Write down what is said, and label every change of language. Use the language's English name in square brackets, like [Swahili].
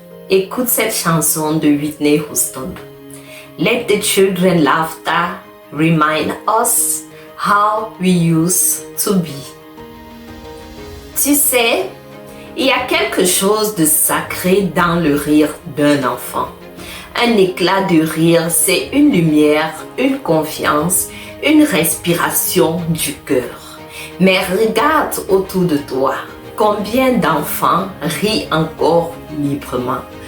[French] Écoute cette chanson de Whitney Houston. [English] Let the children laughter remind us how we used to be. [French] Tu sais, il y a quelque chose de sacré dans le rire d'un enfant. Un éclat de rire, c'est une lumière, une confiance, une respiration du cœur. Mais regarde autour de toi. Combien d'enfants rient encore librement?